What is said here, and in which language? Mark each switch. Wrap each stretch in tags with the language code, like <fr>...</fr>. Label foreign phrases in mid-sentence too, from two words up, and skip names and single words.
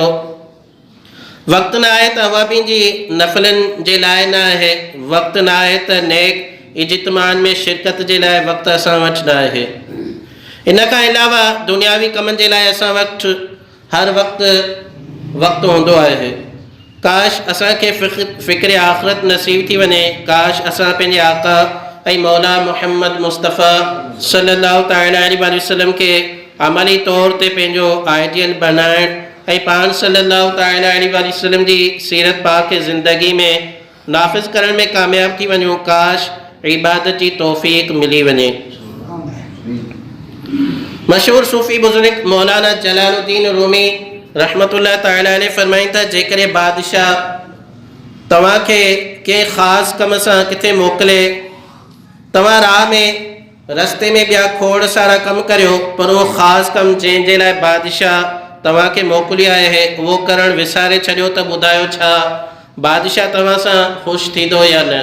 <sd>वक़्तु न आहे त अवाबीन जी नफ़िलनि जे लाइ न आहे, वक़्तु न आहे त नेक इज्तिमान में शिरकत जे लाइ वक़्तु असां वटि न आहे। इन खां अलावा दुनियावी कमनि जे लाइ असां वटि हर वक़्तु हूंदो आहे। काश असांखे फ़िक्र आख़िरत नसीब थी वञे, काश असां पंहिंजे आका ऐं मौला मुहम्मद मुस्तफ़ा</sd> <ar>صلى الله تعالى عليه وسلم</ar> <sd>खे अमली तौर ते पंहिंजो आइडियल बनाइण ऐं पाण</sd> <ar>صلى الله تعالى عليه وسلم</ar> <sd>जी सीरत पाक खे ज़िंदगी में नाफ़िज़ करण में कामयाब थी वञूं। काश इबादत जी तौफ़ीक़ मिली वञे। मशहूर सूफ़ी बुज़ुर्ग मौलाना जलालुद्दीन रूमी</sd> <ar>رحمة الله تعالى عليه</ar> <sd>फरमाइनि था, जेकॾहिं बादशाह तव्हांखे कंहिं ख़ासि कम सां किथे मोकिले, तव्हां राह में रस्ते में ॿिया खोड़ सारा कमु करियो, पर उहो ख़ासि कमु जंहिंजे लाइ बादशाह तव्हांखे मोकिलियो आहे उहो करणु विसारे छॾियो त ॿुधायो छा बादशाह तव्हां सां ख़ुशि थींदो या न?</sd>